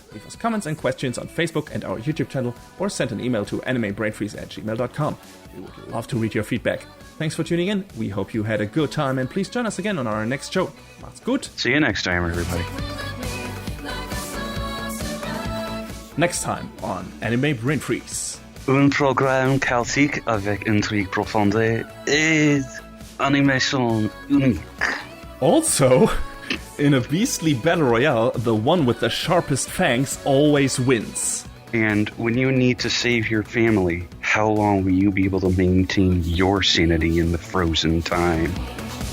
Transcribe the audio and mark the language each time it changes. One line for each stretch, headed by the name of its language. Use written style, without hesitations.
English: Leave us comments and questions on Facebook and our YouTube channel, or send an email to animebrainfreeze@gmail.com. We would love to read your feedback. Thanks for tuning in. We hope you had a good time, and please join us again on our next show.
German: Macht's gut.
English: See you next time, everybody. Next time on Anime Brain Freeze.
French: Un programme chaotique avec intrigue profonde et animation unique.
English: Also, in a beastly battle royale, the one with the sharpest fangs always wins. And when you need to save your family, how long will you be able to maintain your sanity in the frozen time?